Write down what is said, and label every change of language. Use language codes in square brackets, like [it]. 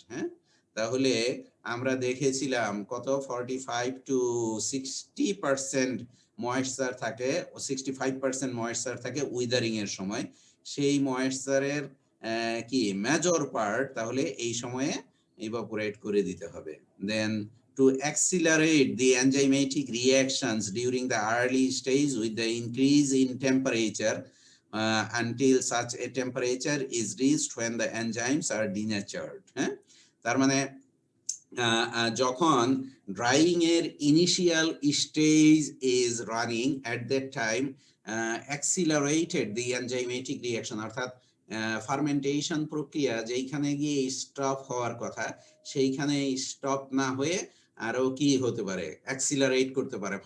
[bn] হ্যাঁ, তাহলে আমরা দেখেছিলাম কত 45 to 60% ময়েশ্চার থাকে, 65% ময়েশ্চার থাকে উইদারিং এর সময়। সেই ময়েশ্চারের কি মেজর পার্ট তাহলে এই সময়ে ইভাপোরেট করে দিতে হবে। [en] Then to accelerate the enzymatic reactions during the early stage with the increase in temperature until such a temperature is reached when the enzymes are denatured। [bn] হ্যাঁ, তার মানে যখন ড্রাইং এর [en] initial stage is running at that time accelerated the enzymatic reaction, [bn] অর্থাৎ fermentation প্রক্রিয়া যেইখানে গিয়ে stop হওয়ার কথা সেইখানে স্টপ না হয়ে আরো কি হতে পারে, অ্যাক্সিলারেট করতে পারে।